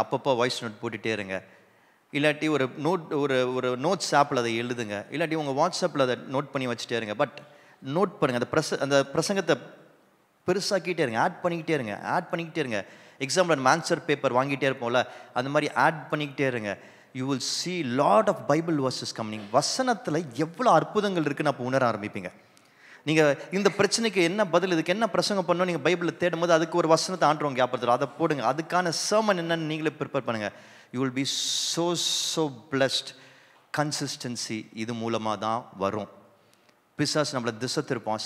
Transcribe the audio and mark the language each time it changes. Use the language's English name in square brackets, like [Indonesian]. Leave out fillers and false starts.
[Tamil] அப்பப்போ voice note போட்டுகிட்டே இருங்க. இல்லாட்டி ஒரு நோட்ஸ் ஆப்பில் அதை எழுதுங்க. இல்லாட்டி உங்கள் வாட்ஸ்அப்பில் அதை நோட் பண்ணி வச்சுட்டே இருங்க. பட் நோட் பண்ணுங்கள். அந்த பிரசங்கத்தை பெருசாக்கிட்டே இருங்க. ஆட் பண்ணிக்கிட்டே இருங்க. எக்ஸாம்பிள் நம்ம ஆன்சர் பேப்பர் வாங்கிட்டே இருப்போம்ல, அந்த மாதிரி ஆட் பண்ணிக்கிட்டே இருங்க. You will [English] see lot of Bible verses coming. [Tamil] வசனத்தில் எவ்வளோ அற்புதங்கள் இருக்குன்னு அப்போ உணர ஆரம்பிப்பீங்க. நீங்கள் இந்த பிரச்சனைக்கு என்ன பதில், இதுக்கு என்ன பிரசங்கம் பண்ணணும் நீங்கள் பைபிளில் தேடும் போது அதுக்கு ஒரு வசனத்தை ஆண்டுறவங்க ஞாபகத்தில் அதை போடுங்க. அதுக்கான சர்மன் என்னன்னு நீங்களே ப்ரிப்பேர் பண்ணுங்கள். [English] You will be so blessed. [Tamil] Consistency இது மூலமாக தான் வரும். பிசாசு நம்மளை திசை திருப்பான்.